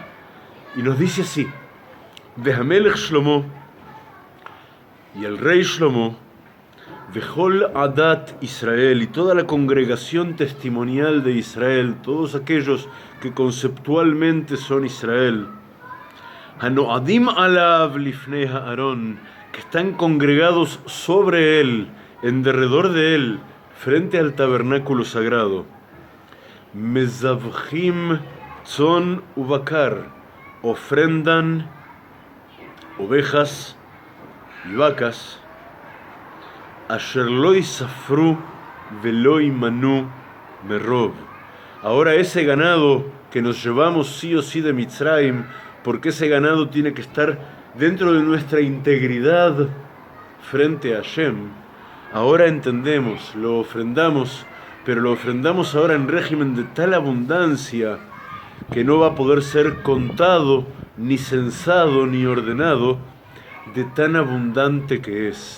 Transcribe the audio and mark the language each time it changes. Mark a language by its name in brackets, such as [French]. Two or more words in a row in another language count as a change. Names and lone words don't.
[Spanish] Y nos dice así: [Hebrew] והמלך שלמה, [Spanish] y el rey Shlomo, [Hebrew] וכל עדת ישראל, [Spanish] y toda la congregación testimonial de Israel, todos aquellos que conceptualmente son Israel, [Hebrew] הנועדים עליו לפני אהרן, [Spanish] que están congregados sobre él, en derredor de él, frente al tabernáculo sagrado. [Hebrew] מזבחים צאן ובקר, [Spanish] ofrendan ovejas y vacas. [Hebrew] אשר לא יספרו ולא ימנו מרב. [Spanish] Ahora ese ganado que nos llevamos sí o sí de Mitzrayim, porque ese ganado tiene que estar dentro de nuestra integridad frente a Hashem. Ahora entendemos, lo ofrendamos, pero lo ofrendamos ahora en régimen de tal abundancia que no va a poder ser contado, ni censado, ni ordenado, de tan abundante que es.